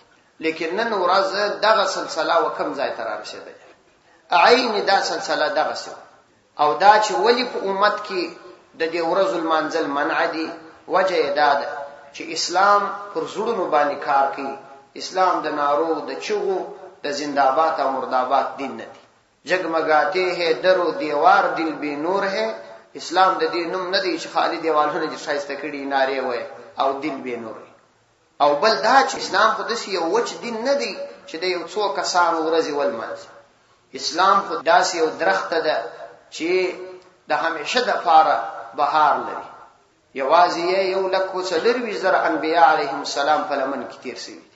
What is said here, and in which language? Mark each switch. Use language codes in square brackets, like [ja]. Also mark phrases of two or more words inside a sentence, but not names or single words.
[ps] لیکن نن ورځ دغه سلسله وکم ځای ته رارسېده، عین دا سلسله دغه څه. او دا چې ولی په امت کې د دې ورځو المنزل منع دي، وجه دا ده چې اسلام پر زړونو باندې کار کوي. اسلام د نارو د چغو د زنده‌باد او مرده‌باد دین نه دی. [ur] جگمگاتے ہیں در و دیوار دل بے نور ہے. [ps] اسلام د دې نوم نه دی چې خالی دیوالونه چې شایسته کړي ناره وای او [ur] دل بے نور ہے. [ps] او بل دا چې اسلام خو داسې یو وچ دین نه دی چې د یو څو کسانو ورځي ولمنځي. اسلام خو داسې یو درخت ده چې د همیشه د پاره بهار لري. یوازې یو لکه څلوروي زره انبیاء علیهم السلام په لمن کې تیر شوي دي.